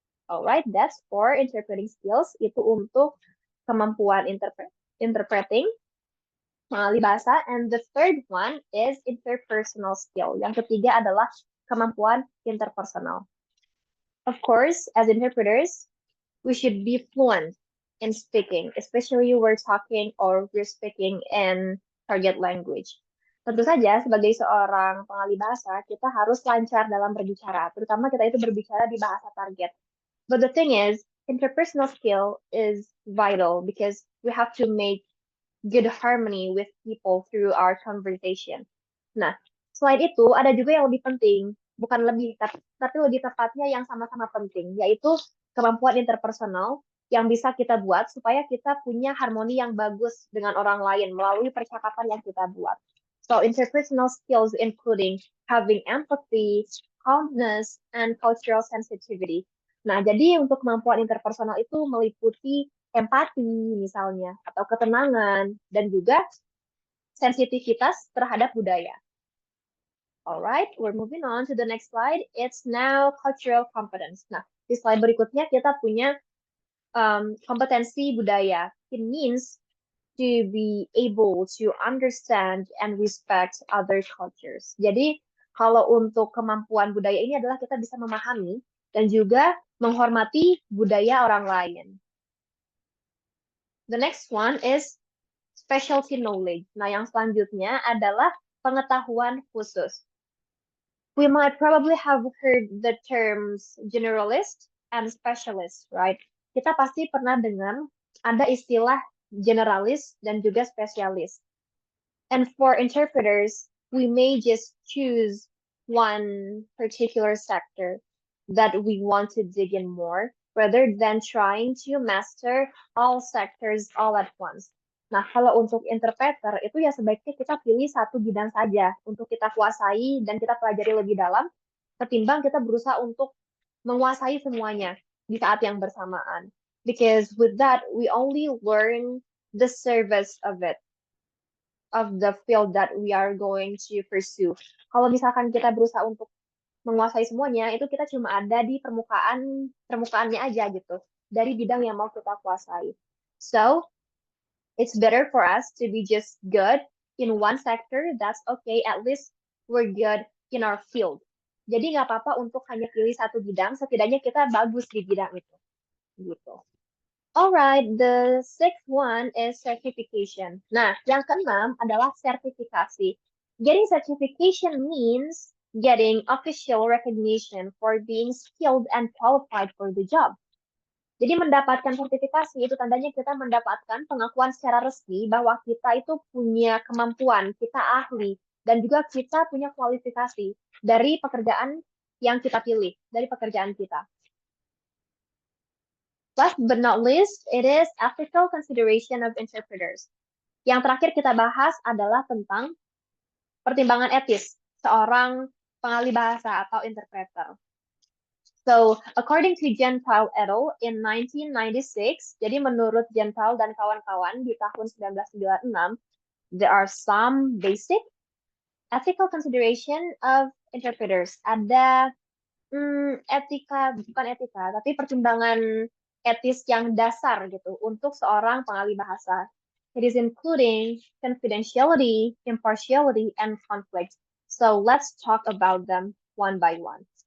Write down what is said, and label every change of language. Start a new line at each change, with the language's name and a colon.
English: Alright, that's for interpreting skills.
Indonesian: Itu untuk kemampuan interpreting, mengalih bahasa.
English: And the third one is interpersonal skill.
Indonesian: Yang ketiga adalah kemampuan interpersonal.
English: Of course, as interpreters, we should be fluent in speaking, especially we're talking or we're speaking in target language.
Indonesian: Tentu saja, sebagai seorang pengalih bahasa, kita harus lancar dalam berbicara, terutama kita itu berbicara di bahasa target.
English: But the thing is, interpersonal skill is vital because we have to make good harmony with people through our conversation.
Indonesian: Nah, selain itu, ada juga yang lebih penting, bukan lebih, tapi lebih tepatnya yang sama-sama penting, yaitu kemampuan interpersonal yang bisa kita buat supaya kita punya harmoni yang bagus dengan orang lain melalui percakapan yang kita buat.
English: So, interpersonal skills including having empathy, calmness, and cultural sensitivity.
Indonesian: Nah, jadi untuk kemampuan interpersonal itu meliputi empati misalnya, atau ketenangan, dan juga sensitivitas terhadap budaya.
English: Alright, we're moving on to the next slide. It's now cultural competence.
Indonesian: Nah, di slide berikutnya kita punya kompetensi budaya.
English: It means to be able to understand and respect other cultures.
Indonesian: Jadi, kalau untuk kemampuan budaya ini adalah kita bisa memahami dan juga menghormati budaya orang lain.
English: The next one is specialty knowledge.
Indonesian: Nah, yang selanjutnya adalah pengetahuan khusus.
English: We might probably have heard the terms generalist and specialist, right?
Indonesian: Kita pasti pernah dengar ada istilah generalis dan juga spesialis.
English: And for interpreters, we may just choose one particular sector that we want to dig in more, rather than trying to master all sectors all at once.
Indonesian: Nah, kalau untuk interpreter, itu ya sebaiknya kita pilih satu bidang saja untuk kita kuasai dan kita pelajari lebih dalam, ketimbang kita berusaha untuk menguasai semuanya di saat yang bersamaan.
English: Because with that, we only learn the service of it, of the field that we are going to pursue.
Indonesian: Kalau misalkan kita berusaha untuk menguasai semuanya, itu kita cuma ada di permukaannya aja gitu, dari bidang yang mau kita kuasai.
English: So, it's better for us to be just good in one sector. That's okay. At least we're good in our field.
Indonesian: Jadi nggak apa-apa untuk hanya pilih satu bidang, setidaknya kita bagus di bidang itu. Gitu.
English: Alright, the sixth one is certification.
Indonesian: Nah, yang keenam adalah sertifikasi.
English: Getting certification means getting official recognition for being skilled and qualified for the job.
Indonesian: Jadi mendapatkan sertifikasi itu tandanya kita mendapatkan pengakuan secara resmi bahwa kita itu punya kemampuan, kita ahli, dan juga kita punya kualifikasi dari pekerjaan yang kita pilih, dari pekerjaan kita.
English: Last but not least, it is ethical consideration of interpreters.
Indonesian: Yang terakhir kita bahas adalah tentang pertimbangan etis seorang pengalih bahasa atau interpreter.
English: So, according to Gentile et al. In 1996,
Indonesian: jadi menurut Gentile dan kawan-kawan di tahun 1996,
English: there are some basic ethical consideration of interpreters.
Indonesian: Ada etika, bukan etika, tapi pertimbangan etis yang dasar gitu untuk seorang pengalih bahasa.
English: It is including confidentiality, impartiality, and conflict. So let's talk about them one by one.